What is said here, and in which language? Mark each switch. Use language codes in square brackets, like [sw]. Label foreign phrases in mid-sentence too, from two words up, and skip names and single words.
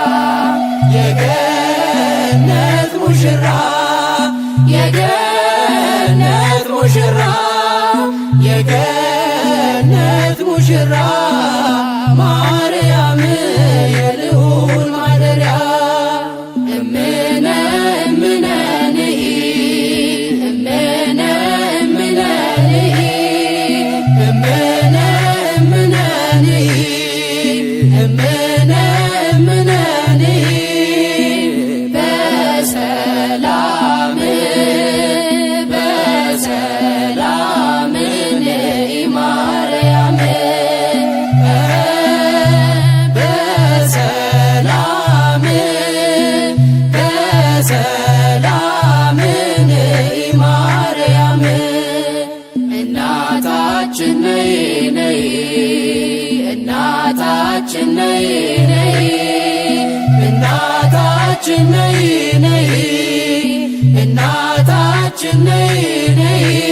[am] የገነት ሙሽራ የገነት ሙሽራ የገነት ሙሽራ ማርያም የልዑል ማደሪያ [gez] እምነ እምነ ንኢ እምነ እምነ ንኢ እምነ እምነ ንኢ እምነ እምነ ንኢ በሰላም በሰላም ንኢ ማርያም በሰላም በሰላም ንኢ ማርያም [am] እናታችን ነይ ነይ እናታችን ነይ ነይ እናታችን ነይ ነይ እናታችን ነይ ነይ